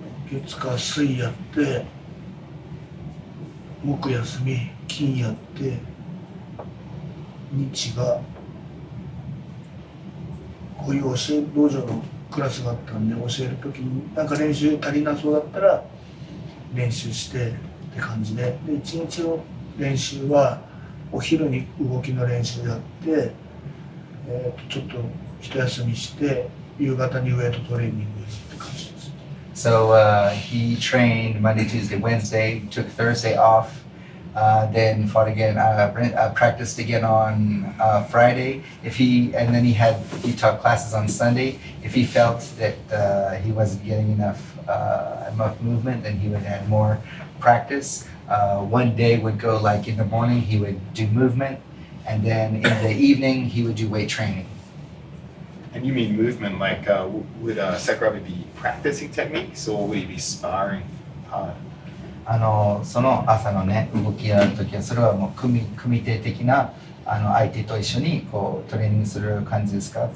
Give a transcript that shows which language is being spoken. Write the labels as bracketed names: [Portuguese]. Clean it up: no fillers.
[Japanese] 月火水やって木休み金やって日がこういう教え道場のクラスがあったんで教える時になんか練習足りなそうだったら練習してって感じで1日の練習はお昼に動きの練習やって、ちょっと一休みして夕方にウエイトトレーニングって感じです。 [English] So he trained Monday, Tuesday, Wednesday, took Thursday off, then fought again, practiced again on Friday. And then he taught classes on Sunday. If he felt that he wasn't getting enough movement, then he would add more practice. One day would go like in the morning, he would do movement, and then in the evening, he would do weight training. And you mean movement, like would Sakuraba be practicing techniques or would he be sparring hard? [Japanese] その朝のね動きやるときはそれはもう組手的な相手と一緒にこうトレーニングする感じですか？